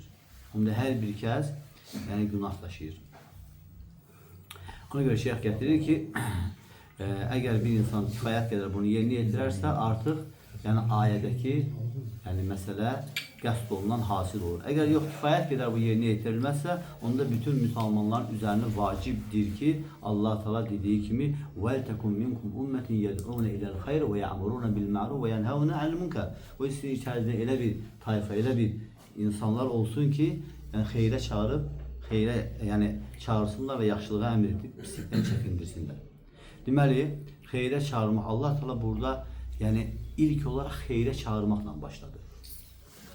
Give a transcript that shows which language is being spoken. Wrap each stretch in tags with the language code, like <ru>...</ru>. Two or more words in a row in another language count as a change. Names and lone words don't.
<az>Onda hər bir kəs yəni günah daşıyır. Ona görə şeyx gətirir ki, əgər bir insan kifayət qədər bunu yerinə yetirərsə, artıq yəni ayədəki yəni məsələ qəsd olunan hasil olur. Əgər yox, kifayət qədər bu yerinə yetirilməzsə, onda bütün müsəlmanların üzərinə vacibdir ki, Allah Teala dediyi kimi</az> <ar>وَلْتَكُمْ مِنْكُمْ أُمَّةٍ يَدْعُونَ إِلَى الْخَيْرِ وَيَأْمُرُونَ بِالْمَعْرُوفِ وَيَنْهَوْنَ عَنِ الْمُنكَرِ.</ar> <az>O sizin içərisində elə bir tayfa, elə bir insanlar olsun ki, yəni xeyrə çağırıb, yəni çağırsınlar və yaxşılığa əmr edib pislikdən çəkindirsinlər. Deməli, xeyrə çağırmaq Allah Teala burada yəni ilk olarak xeyrə çağırmakla başladı.</az>